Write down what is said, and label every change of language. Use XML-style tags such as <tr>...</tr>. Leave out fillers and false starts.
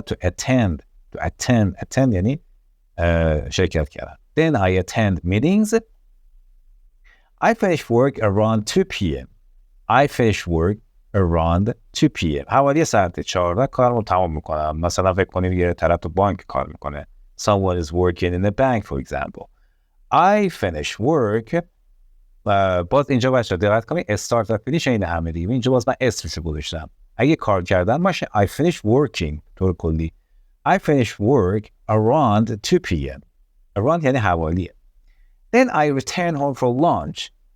<fa>to attend یعنی شرکت کردن.</fa> <en>Then I attend meetings. I finish work around 2 p.m. I finish work around 2 p.m.</en> <fa>حوالی ساعت 14 کارم رو تمام میکنم. مثلا فکر کنید یه طرف تو بانک کار میکنه.</fa> <en>Someone is working in a bank for example. I finish work.</en> <fa>باز اینجا بچه دقت کنید استارت و فینیش این همه دیگه. اینجا باز من اسمشو گذاشتم. اگه کار کردن باشه</fa> <en>I finish working</en> <fa>طور کلی.</fa> <en>I finish work around 2 p.m.</en> <fa>around یعنی حوالیه.</fa> <en>Then I return home for lunch.</en>